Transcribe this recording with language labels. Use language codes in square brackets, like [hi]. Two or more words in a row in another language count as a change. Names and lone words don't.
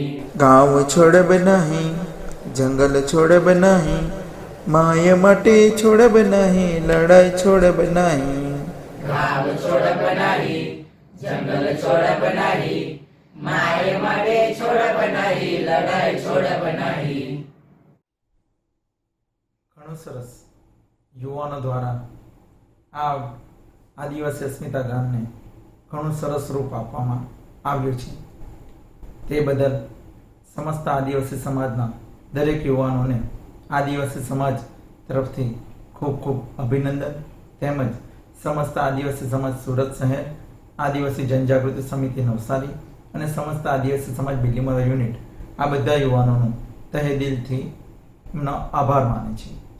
[sck] गाँव छोड़ब नहीं, जंगल छोड़ब नहीं, माया माटी छोड़ब नहीं, लड़ाई छोड़ब नहीं। गाँव छोड़ब नहीं, जंगल छोड़ब नहीं, माय माटी छोड़ब नहीं, लड़ाई छोड़ब नहीं। [gu] ઘણું સરસ યુવાનો દ્વારા આ આદિવાસી અસ્મિતા ગામને ઘણું સરસ રૂપ આપવામાં આવ્યું છે। તે બદલ સમસ્ત આદિવાસી સમાજના દરેક યુવાનોને આદિવાસી સમાજ તરફથી ખૂબ ખૂબ અભિનંદન, તેમજ સમસ્ત આદિવાસી સમાજ સુરત શહેર, આદિવાસી જનજાગૃતિ સમિતિ નવસારી અને સમસ્ત આદિવાસી સમાજ બિલીમોરા યુનિટ આ બધા યુવાનોનો તહે દિલથી એમનો આભાર માને છે।